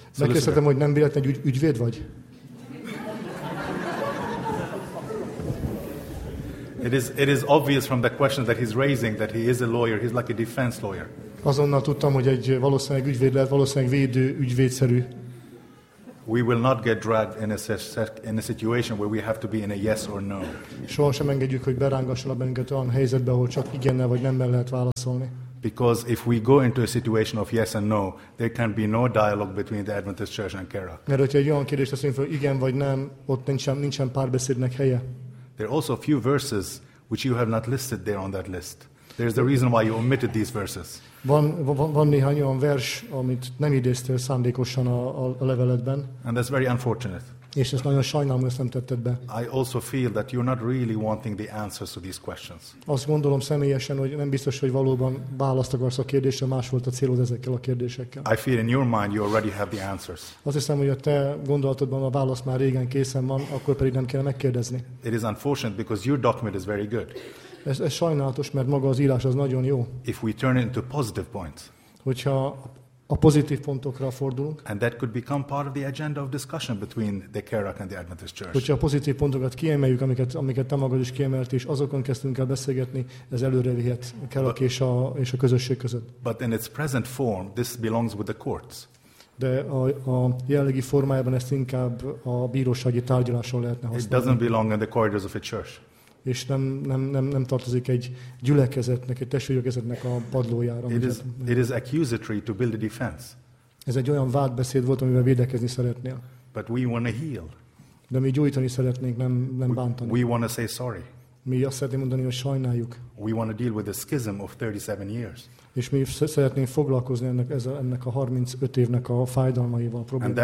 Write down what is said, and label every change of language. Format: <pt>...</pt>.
<hu>Megkérdeztem, hogy nem véletlen egy ügyvéd vagy?</hu> <en>It is obvious from the question that he's raising that he is a lawyer. He's like a defense lawyer.</en> <hu>Azonnal tudtam, hogy egy valószínűleg ügyvéd lehet, valószínűleg védő ügyvédszerű.</hu> <en>We will not get dragged in a situation where we have to be in a yes or no.</en> <hu>Soha sem engedjük, hogy berángassanak bennünket olyan helyzetbe, ahol csak igennel vagy nemmel lehet válaszolni.</hu> <en>Because if we go into a situation of yes and no, there can be no dialogue between the Adventist Church and Kerak.</en> <hu>Mert hogyha egy olyan kérdést teszünk fel, igen vagy nem, ott nincsen párbeszédnek helye.</hu> <en>There are also a few verses which you have not listed there on that list. There's the reason why you omitted these verses.</en> <hu>Van néhány olyan vers, amit nem idéztél szándékosan a leveletben.</hu> <en>And that's very unfortunate.</en> <hu>És ezt nagyon sajnálom, hogy ezt nem tetted be.</hu> <en>I also feel that you're not really wanting the answers to these questions.</en> <hu>Azt gondolom személyesen, hogy nem biztos, hogy valóban választ akarsz a kérdésre, más volt a célod ezekkel a kérdésekkel.</hu> <en>I feel in your mind you already have the answers.</en> <hu>Azt hiszem, hogy a te gondolatodban a válasz már régen készen van, akkor pedig nem kéne megkérdezni.</hu> <en>It is unfortunate because your document is very good.</en> <hu>Ez sajnálatos, mert maga az írás az nagyon jó.</hu> <en>If we turn it into positive points.</en> <hu>Hogyha a pozitív pontokra fordulunk.</hu> <en>And that could become part of the agenda of discussion between the Kerak and the Adventist Church.</en> <hu>Hogyha a pozitív pontokat kiemeljük, amiket te magad is kiemelt, és azokon kezdtünk el beszélgetni, ez előrevihet a Kerak és a közösség között.</hu> <en>But in its present form, this belongs with the courts.</en> <hu>De a jelenlegi formájában ezt inkább a bírósági tárgyaláson lehetne használni.</hu> <en>It doesn't belong in the corridors of a church.</en> <hu>És nem tartozik egy gyülekezetnek, egy testvérgyülekezetnek a padlójára.</hu> <en>It is accusatory to build a defense.</en> <hu>Ez egy olyan vádbeszéd volt, amivel védekezni szeretnél.</hu> <en>But we want to heal.</en> <hu>De mi gyújtani szeretnénk, nem bántani.</hu> <en>We want to say sorry.</en> <hu>Mi azt szeretném mondani, hogy sajnáljuk.</hu> <en>We want to deal with the schism of 37 years.</en> <hu>És mi szeretnénk foglalkozni ennek a 35 évnek a fájdalmaival, problémával.</hu>